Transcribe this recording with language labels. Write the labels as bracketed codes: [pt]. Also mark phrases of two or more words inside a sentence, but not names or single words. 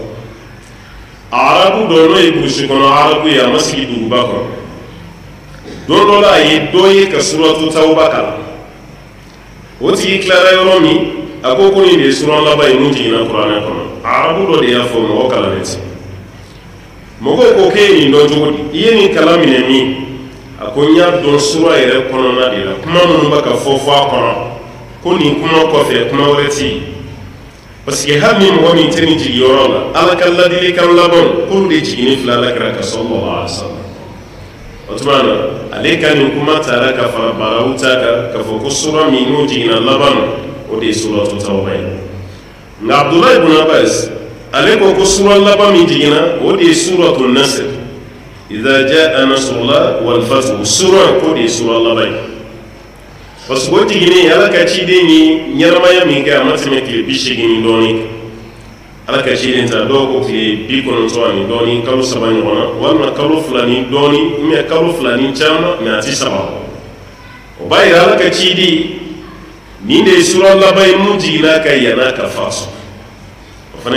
[bm] arabu dɔ n'o ye burusi kɔnɔ arabu ye a ma sigi duguba kɔnɔ don dɔ la a ye dɔ ye ka suratul tawba kalan o tigi tilara yɔrɔ min a ko nin de ye sura laban ye mun jiginna kuranɛ kɔnɔ arabu dɔ de y'a fɔ mɔgɔ kalannen tɛ mɔgɔw ko k'e ye nin dɔn cogo di i ye nin kalan minɛ min a ko n y'a dɔn sura yɛrɛ kɔnɔna de la kuma minnu bɛ ka fɔ a kɔnɔ ko nin kuma kɔfɛ kuma wɛrɛ tɛ yen [fr] parce que [bm] hali ni mɔgɔ min tɛ nin jigiyɔrɔ la ala ka ladilikan labanw k'olu de jiginni filɛ alakira kan [ar] صلى الله عليه وسلم [bm] o tuma na ale ka nin kuma taara ka fara baraw ta kan k'a fɔ ko sura min n'o jiginna laban o de ye suratul tawba ye nka abdulayi ibn abbas ale ko sura laban min jiginna o de ye suratul nasr [ar] إذا جاء نصر الله والفتح [bm] sura ko de ye sura laban ye [fr] parce que [bm] o jiginni ala ka ciden ye ɲɛnamaya min kɛ a ma tɛmɛ tile 80 ni dɔɔnin ala ka ciden ta dɔw ko tile 90 ani dɔɔnin kalo 3 ɲɔgɔn na walima kalo 2 ni dɔɔnin mais kalo 2 ni caman mais a tɛ 3 o b'a yira ala ka ciden nin de ye sura laban ye mun jiginna ka yan'a ka faso o fana